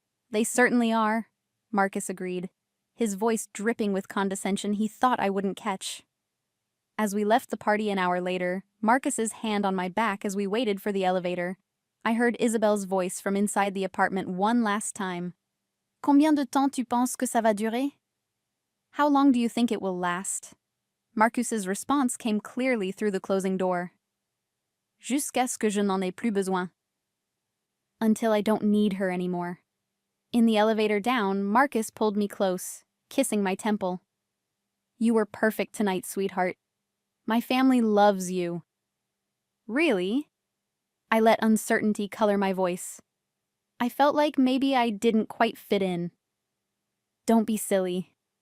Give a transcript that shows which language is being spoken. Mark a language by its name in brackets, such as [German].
[English] They certainly are, Marcus agreed, his voice dripping with condescension he thought I wouldn't catch. As we left the party an hour later, Marcus's hand on my back as we waited for the elevator, I heard Isabelle's voice from inside the apartment one last time. [French] Combien de temps tu penses que ça va durer? [English] How long do you think it will last? Marcus's response came clearly through the closing door. [French] Jusqu'à ce que je n'en ai plus besoin. [English] Until I don't need her anymore. In the elevator down, Marcus pulled me close, kissing my temple. You were perfect tonight, sweetheart. My family loves you. Really? I let uncertainty color my voice. I felt like maybe I didn't quite fit in. Don't be silly.